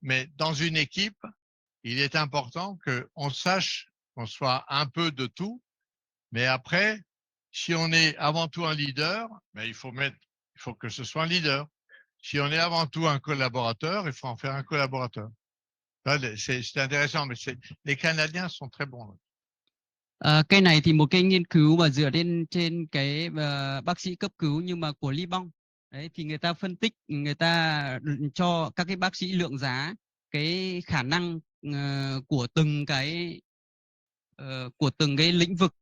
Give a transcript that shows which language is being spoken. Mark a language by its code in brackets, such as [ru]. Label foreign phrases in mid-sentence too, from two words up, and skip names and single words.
[fr] Mais dans une équipe, il est important qu'on sache qu'on soit un peu de tout. Mais après, si on est avant tout un leader, ben il faut que ce soit un leader. Si on est avant tout un collaborateur, il faut en faire un collaborateur. C'est intéressant, mais les Canadiens sont très bons. [vi] Cái này thì một cái nghiên cứu mà dựa trên cái bác sĩ cấp cứu nhưng mà của Liban. Đấy, thì người ta phân tích, người ta cho các cái bác sĩ lượng giá cái khả năng của từng cái lĩnh vực.